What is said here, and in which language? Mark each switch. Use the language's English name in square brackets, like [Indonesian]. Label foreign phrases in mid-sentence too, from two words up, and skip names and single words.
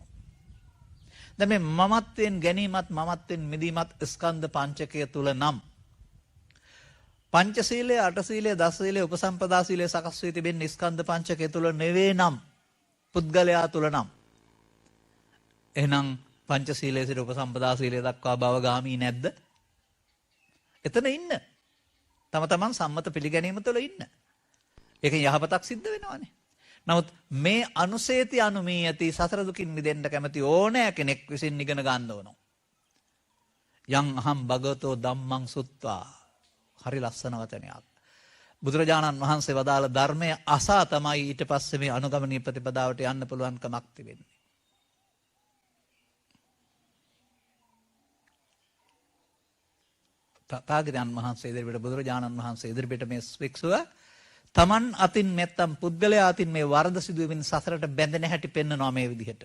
[Sinhala] දැන් මේ මමත්වයෙන් ගැනීමත් මමත්වෙන් මිදීමත් ස්කන්ධ පංචකය තුල නම් පංචශීලය අටශීලය දසශීලය උපසම්පදා සීලය සකස් වී තිබෙන්නේ ස්කන්ධ පංචකය තුල නෙවෙයි නම් පුද්ගලයා තුල නම් එහෙනම් පංචශීලයේ සිට උපසම්පදා සීලය දක්වා භවගාමී නැද්ද? එතන ඉන්න. තම තමන් සම්මත පිළිගැනීම තුළ ඉන්න. ඒකෙන් යහපතක් සිද්ධ වෙනවානේ. නමුත් මේ [Pali] අනුසේති අනුමීයති [Sinhala] සසර දුකින් මිදෙන්න කැමති ඕනෑ කෙනෙක් විසින් ඉගෙන ගන්න ඕන. [Pali] යං අහම් භගවතෝ ධම්මං සුත්වා. [Sinhala] හරි ලස්සන වචනයක්. බුදුරජාණන් වහන්සේ වදාළ ධර්මය අසා තමයි ඊට පස්සේ මේ අනුගමනීය ප්‍රතිපදාවට යන්න පුළුවන් කමක් තිබෙන්නේ. තථාගතයන් වහන්සේ ඉදිරියට බුදුරජාණන් වහන්සේ ඉදිරියට මේ වික්ෂුව තමන් අතින් නැත්තම් පුද්ගලයා අතින් මේ වරද සිදුවෙමින් සසරට බැඳෙන හැටි පෙන්වනවා මේ විදිහට.